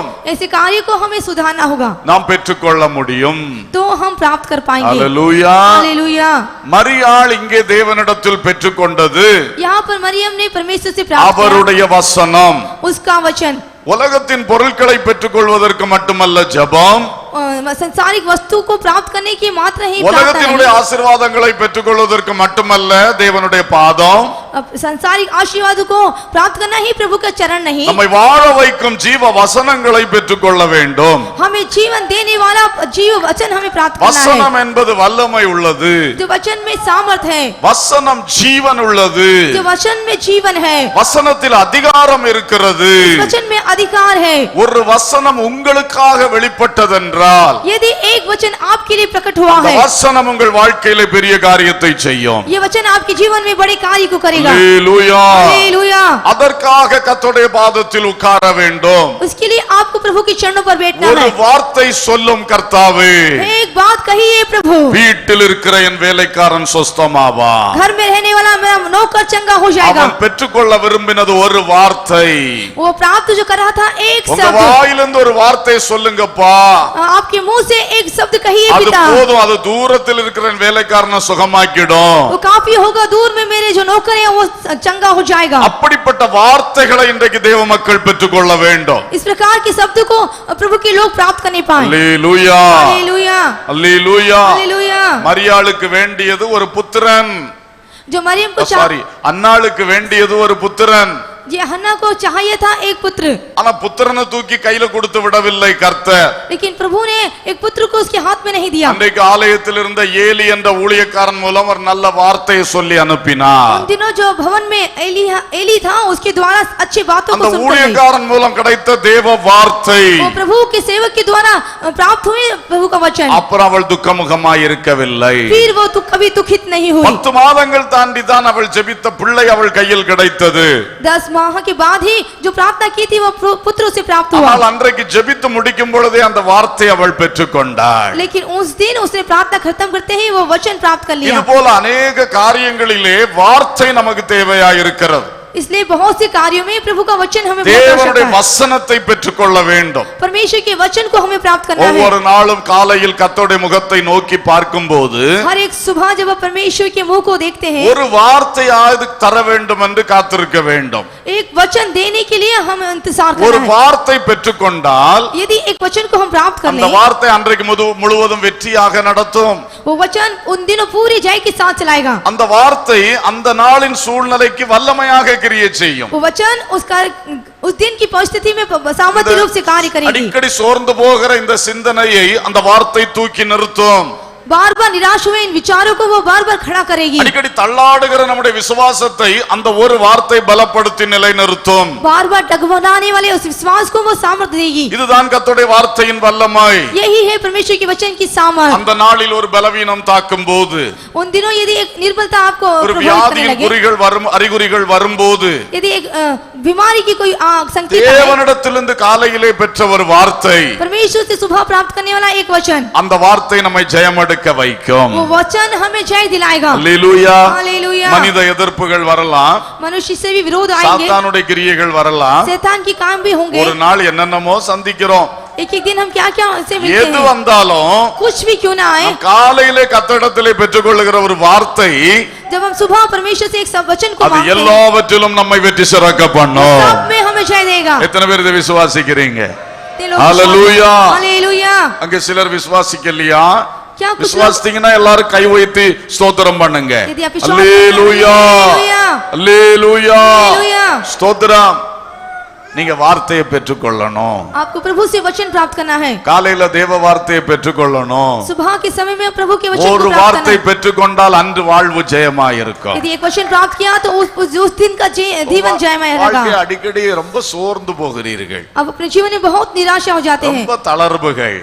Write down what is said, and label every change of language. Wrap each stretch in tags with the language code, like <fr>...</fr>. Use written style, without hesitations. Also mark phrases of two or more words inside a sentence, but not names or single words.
<hi>ऐसे कार्य को हमें सुधारना होगा</hi> <ta>நாம் பெற்றுக்கொள்ள முடியும்.</ta> <hi>तो हम प्राप्त कर पाएंगे।</hi> <ta>ஹல்லேலூயா.</ta> <hi>हालेलुया।</hi> <ta>மரியாள் இங்கே தேவனிடத்தில் பெற்றுக்கொண்டது</ta> <hi>यहाँ पर मरियम ने परमेश्वर से प्राप्त किया</hi> <ta>அவருடைய வசனம்.</ta> <hi>उसका वचन।</hi> <ta>உலகத்தின் பொருட்களை பெற்றுக்கொள்வதற்கு மட்டுமல்ல ஜெபம்,</ta> <hi>संसारिक वस्तु को प्राप्त करने की मात्र ही प्रार्थना</hi> <ta>உலகத்தினுடைய</ta> <hi>है।</hi> <ta>ஆசீர்வாதங்களை பெற்றுக்கொள்வதற்கு மட்டுமல்ல தேவனுடைய பாதம்,</ta> <hi>संसारिक आशीर्वाद को प्राप्त करना ही प्रभु का चरण नहीं,</hi> <ta>நம்மை வாழ வைக்கும் ஜீவ வசனங்களை பெற்றுக்கொள்ள வேண்டும்.</ta> <hi>हमें जीवन देने वाला जीव वचन हमें प्राप्त करना है।</hi> <ta>வசனம் என்பது வல்லமை உள்ளது,</ta> <hi>जो वचन में सामर्थ है,</hi> <ta>வசனம் ஜீவன் உள்ளது,</ta> <hi>जो वचन में जीवन है,</hi> <ta>வசனத்தில் அதிகாரம் இருக்கிறது.</ta> <hi>वचन में अधिकार है।</hi> <ta>ஒரு வசனம் உங்களுக்காக வெளிப்பட்டதென்றால்</ta> <hi>यदि एक वचन आपके लिए प्रकट हुआ</hi> <ta>அந்த</ta> <hi>है,</hi> <ta>வசனம் உங்கள் வாழ்க்கையில பெரிய காரியத்தை செய்யும்.</ta> <hi>ये वचन आपके जीवन में बड़े कार्य को करेगा।</hi> <ta>ஹல்லேலூயா.</ta> <hi>हालेलुया।</hi> <ta>அதற்காக கர்த்தருடைய பாதத்தில் உட்கார வேண்டும்.</ta> <hi>उसके लिए आपको प्रभु के चरणों पर बैठना</hi> <ta>ஒரு</ta> <hi>है।</hi> <ta>வார்த்தை சொல்லும் கர்த்தாவே,</ta> <hi>एक बात कहिए प्रभु,</hi> <ta>வீட்டில் இருக்கிற என் வேலைக்காரன் சொஸ்தமாவா.</ta> <hi>घर में रहने वाला मेरा नौकर चंगा हो जाएगा।</hi> <ta>அவன் பெற்றுக்கொள்ள விரும்பினது ஒரு வார்த்தை.</ta> <hi>वो प्राप्त जो कर रहा था एक</hi> <ta>உங்க</ta> <hi>शब्द,</hi> <ta>வாயிலிருந்து ஒரு வார்த்தை சொல்லுங்கப்பா.</ta> <hi>आपके मुंह से एक शब्द कहिए</hi> <ta>அது</ta> <hi>पिता,</hi> <ta>போதும், அது தூரத்தில் இருக்கிற என் வேலைக்காரனை சுகமாக்கிடும்.</ta> <hi>वो काफी होगा। दूर में मेरे जो नौकर है वो चंगा हो जाएगा।</hi> <ta>அப்படிப்பட்ட வார்த்தைகளை இன்றைக்கு தேவ மக்கள் பெற்றுக்கொள்ள வேண்டும்.</ta> <hi>इस प्रकार के शब्द को प्रभु के लोग प्राप्त करने पाए।</hi> <ta>அல்லேலூயா.</ta> <hi>हालेलुया।</hi> <ta>அல்லேலூயா.</ta> <hi>हालेलुया।</hi> <ta>மரியாளுக்கு வேண்டியது ஒரு புத்திரன்.</ta> <hi>जो मरियम को</hi> <ta>சாரி, அன்னாளுக்கு வேண்டியது ஒரு புத்திரன்.</ta> <hi>जी हन्ना को चाहिए था एक पुत्र,</hi> <ta>ஆனா புத்திரனை தூக்கி கையில கொடுத்து விடவில்லை கர்த்தர்.</ta> <hi>लेकिन प्रभु ने एक पुत्र को उसके हाथ में नहीं दिया।</hi> <ta>அன்றைக்கு ஆலயத்தில் இருந்த ஏலி என்ற ஊழியக்காரன் மூலம் ஒரு நல்ல வார்த்தையை சொல்லி அனுப்பினார்.</ta> <hi>उन दिनों जो भवन में एली था उसके द्वारा अच्छी बातों</hi> <ta>அந்த</ta> <hi>को सुनकर</hi> <ta>ஊழியக்காரன் மூலம் கிடைத்த தேவ வார்த்தை.</ta> <hi>वो प्रभु के सेवक के द्वारा प्राप्त हुए प्रभु का वचन।</hi> <ta>அப்புறம் அவள் துக்கமுகமாய் இருக்கவில்லை.</ta> <hi>फिर वो कभी दुखित नहीं हुई।</hi> <ta>10 மாதங்கள் தாண்டி தான் அவள் ஜெபித்த பிள்ளை அவள் கையில் கிடைத்தது.</ta> <hi>10 माह के बाद ही जो प्रार्थना की थी वो पुत्र से प्राप्त हुआ।</hi> <ta>ஆனால் அன்றைக்கு ஜெபித்து முடிக்கும் பொழுதே அந்த வார்த்தையை அவள் பெற்றுக்கொண்டாள்.</ta> <hi>लेकिन उस दिन उसने प्रार्थना खत्म करते ही वो वचन प्राप्त कर लिया।</hi> <ta>இது போல अनेक காரியங்களிலே வார்த்தை நமக்கு தேவையாய் இருக்கிறது.</ta> <hi>इसलिए बहुत से कार्यों में प्रभु का वचन हमें बहुत</hi> <ta>தேவனுடைய</ta> <hi>आवश्यकता है।</hi> <ta>வசனத்தை பெற்றுக்கொள்ள வேண்டும்.</ta> <hi>परमेश्वर के वचन को हमें प्राप्त करना है।</hi> <ta>ஒவ்வொரு நாளும் காலையில் கர்த்தருடைய முகத்தை நோக்கி பார்க்கும்போது</ta> <hi>हर एक सुबह जब आप परमेश्वर के मुंह को देखते हैं,</hi> <ta>ஒரு வார்த்தையாவது தர வேண்டும் என்று காத்திருக்க வேண்டும்.</ta> <hi>एक वचन देने के लिए हम इंतजार</hi> <ta>ஒரு</ta> <hi>करना है।</hi> <ta>வார்த்தை பெற்றுக்கொண்டால்</ta> <hi>यदि एक वचन को हम प्राप्त कर</hi> <ta>அந்த</ta> <hi>लें,</hi> <ta>வார்த்தை அன்றைக்கு முழுவதும் வெற்றியாக நடத்தும்.</ta> <hi>वो वचन उन दिनों पूरी जय के साथ चलाएगा।</hi> <ta>அந்த வார்த்தை அந்த நாளின் சூழ்நிலைக்கு வல்லமையாக கிரியை செய்யும்.</ta> <hi>वो वचन उस दिन की परिस्थिति में सामर्थ्य रूप से कार्य करेगी।</hi> <ta>அடிக்கடி சோர்ந்து போகிற இந்த சிந்தனையை அந்த வார்த்தை தூக்கி நிறுத்தும்.</ta> <hi>बार बार निराश हुए इन विचारों को वो बार बार खड़ा करेगी।</hi> <ta>அடிக்கடி தள்ளாடுகிற நம்முடைய விசுவாசத்தை அந்த ஒரு வார்த்தை பலப்படுத்தி நிலைநிறுத்தும்.</ta> <hi>बार बार डगमगाने वाले उस विश्वास को वो सामर्थ्य देगी।</hi> <ta>இதுதான் கர்த்தருடைய வார்த்தையின் வல்லமை.</ta> <hi>यही है परमेश्वर के वचन की सामर्थ।</hi> <ta>அந்த நாளில் ஒரு பலவீனம் தாக்கும் போது,</ta> <hi>उन दिनों यदि एक निर्बलता आपको</hi> <ta>ஒரு</ta> <hi>प्रभावित करने</hi> <ta>வியாதியின்</ta> <hi>लगे,</hi> <ta>அறிகுறிகள் வரும்போது,</ta> <hi>यदि एक बीमारी की कोई संकेत है,</hi> <ta>தேவனிடத்திலிருந்து காலையிலே பெற்ற ஒரு வார்த்தை,</ta> <hi>परमेश्वर से सुबह प्राप्त करने वाला एक वचन,</hi> <ta>அந்த வார்த்தை நம்மை ஜெயமெடுக்க வைக்கும்.</ta> <hi>वो वचन हमें जय दिलाएगा।</hi> <ta>அல்லேலூயா.</ta> <hi>हालेलुया।</hi> <ta>மனித எதிர்ப்புகள் வரலாம்,</ta> <hi>मनुष्य से भी विरोध आएंगे,</hi> <ta>சாத்தானுடைய கிரியைகள் வரலாம்.</ta> <hi>शैतान की काम भी होंगे।</hi> <ta>ஒரு நாள் என்னென்னமோ சந்திக்கிறோம்.</ta> <hi>एक एक दिन हम क्या क्या से मिलते</hi> <ta>எது</ta> <hi>हैं,</hi> <ta>வந்தாலும்</ta> <hi>कुछ भी क्यों ना आए,</hi> <ta>நாம் காலையிலே கர்த்தரிடத்திலே பெற்றுக்கொள்ளுகிற ஒரு வார்த்தை</ta> <hi>जब हम सुबह परमेश्वर से एक सब वचन को</hi> <ta>அது</ta> <hi>मांगते हैं,</hi> <ta>எல்லாவற்றிலும் நம்மை வெற்றி சிறக்க பண்ணும்.</ta> <hi>सब में हमें जय देगा।</hi> <ta>எத்தனை பேர் இதை விசுவாசிக்கிறீங்க?</ta> <hi>ते लोग हालेलुया। हालेलुया।</hi> <ta>அங்க சிலர் விசுவாசிக்கலையா?</ta> <hi>क्या कुछ लोग</hi> <ta>விசுவாசித்தீங்கன்னா எல்லாரும் கை உயர்த்தி ஸ்தோத்திரம் பண்ணுங்க.</ta> <hi>यदि आप विश्वास</hi> <ta>அல்லேலூயா.</ta> <hi>हालेलुया।</hi> <ta>அல்லேலூயா.</ta> <hi>हालेलुया।</hi> <ta>ஸ்தோத்திரம். நீங்க வார்த்தையை பெற்றுக்கொள்ளணும்.</ta> <hi>आपको प्रभु से वचन प्राप्त करना है।</hi> <ta>காலையில தேவ வார்த்தையை பெற்றுக்கொள்ளணும்.</ta> <hi>सुबह के समय में प्रभु के वचन</hi> <ta>ஒரு</ta> <hi>को प्राप्त</hi> <ta>வார்த்தை</ta> <hi>करना है।</hi> <ta>பெற்றுக்கொண்டால் அன்று வாழ்வு ஜெயமாயிருக்கும்.</ta> <hi>यदि एक वचन प्राप्त किया तो उस दिन का जीवन जयमय</hi> <ta>வாழ்க்கை</ta> <hi>रहेगा।</hi> <ta>அடிக்கடி ரொம்ப சோர்ந்து போகிறீர்கள்.</ta> <hi>अब अपने जीवन में बहुत निराशा हो जाते हैं,</hi> <ta>ரொம்ப தளர்வுகள்,</ta>